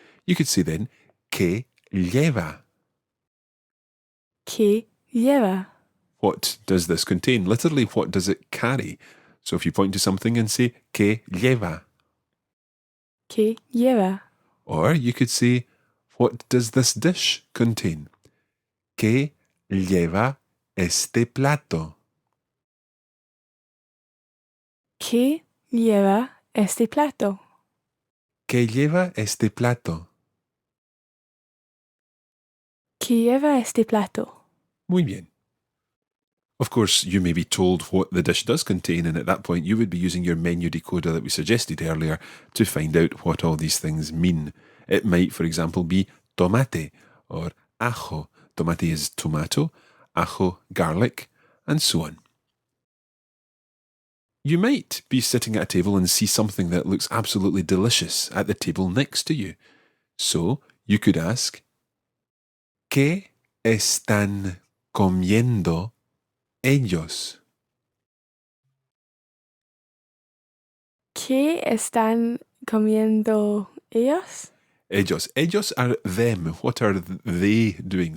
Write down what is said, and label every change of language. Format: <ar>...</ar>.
<en>You could say then,</en> <es>¿qué lleva? ¿Qué lleva?</es> <en>What does this contain? Literally, what does it carry? So if you point to something and say,</en> <es>¿qué lleva? ¿Qué lleva?</es> <en>Or you could say, what does this dish contain?</en> <es>¿Qué lleva este plato? ¿Qué lleva este plato? ¿Qué lleva este plato? ¿Qué lleva este plato? Muy bien.</es> <en>Of course, you may be told what the dish does contain, and at that point you would be using your menu decoder that we suggested earlier to find out what all these things mean. It might, for example, be tomate or ajo. Tomate is tomato, ajo, garlic, and so on. You might be sitting at a table and see something that looks absolutely delicious at the table next to you. So you could ask,</en> <es>¿Qué están comiendo ellos? ¿Qué están comiendo ellos?</es> <en>Ellos are them. What are they doing?</en>